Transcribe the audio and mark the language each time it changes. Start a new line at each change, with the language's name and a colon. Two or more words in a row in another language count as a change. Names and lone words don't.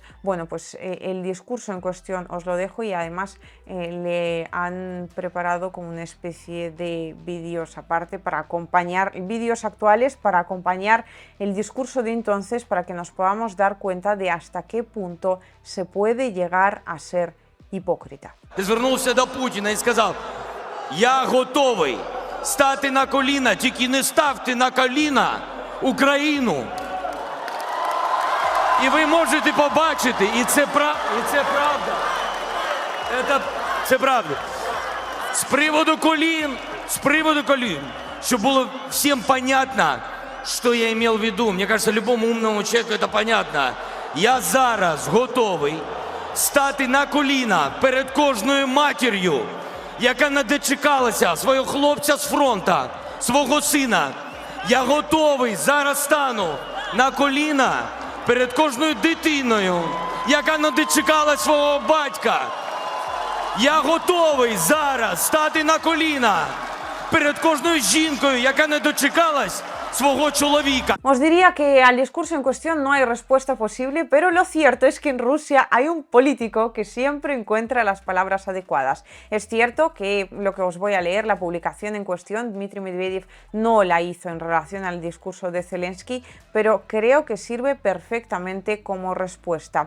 Spanish: Bueno, pues el discurso en cuestión os lo dejo, y además le han preparado como una especie de vídeos aparte para acompañar, vídeos actuales para acompañar el discurso de entonces, para que nos podamos dar cuenta de hasta qué punto se puede llegar a ser hipócrita.
Ukrainian: Звернувся до Путіна і сказав: "Я готовий стати на коліна, тільки не ставте на коліна Україну". І ви можете побачити, і це правда. Це правда. З приводу колін, щоб було всім понятно, що
Russian: я имел в виду. Мне кажется, любому умному человеку это понятно.
Ukrainian: Я зараз готовий стати на коліна перед кожною матір'ю, яка не дочекалася свого хлопця з фронту, свого сина. Я готовий зараз стану на коліна перед кожною дитиною, яка не дочекала свого батька. Я готовий зараз стати на коліна перед кожною жінкою, яка не дочекалась свого чоловіка.
Spanish: Os diría que al discurso en cuestión no hay respuesta posible, pero lo cierto es que en Rusia hay un político que siempre encuentra las palabras adecuadas. Es cierto que lo que os voy a leer, la publicación en cuestión, Dmitry Medvedev no la hizo en relación al discurso de Zelensky, pero creo que sirve perfectamente como respuesta.